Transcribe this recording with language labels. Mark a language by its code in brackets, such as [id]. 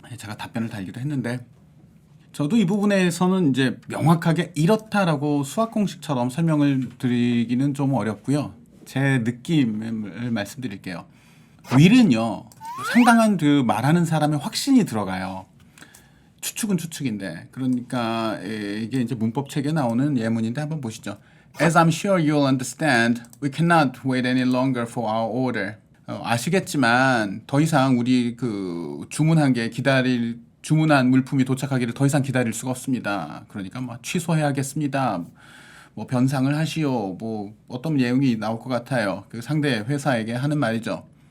[ko] 제가 답변을 달기도 했는데 저도 이 부분에서는 이제 명확하게 이렇다라고 수학 공식처럼 설명을 드리기는 좀 어렵고요. 제 느낌을 말씀드릴게요. will은요 상당한 그 말하는 사람의 확신이 들어가요. 추측은 추측인데 그러니까 이게 이제 문법 책에 나오는 예문인데 한번 보시죠. [en] As I'm sure you'll understand, we cannot wait any longer for our order. [ko] 아시겠지만 더 이상 우리 그 주문한 물품이 도착하기를 더 이상 기다릴 수가 없습니다. 그러니까 뭐 취소해야겠습니다. 뭐 변상을 하시오. 뭐 어떤 내용이 나올 것 같아요. 그 상대 회사에게 하는 말이죠.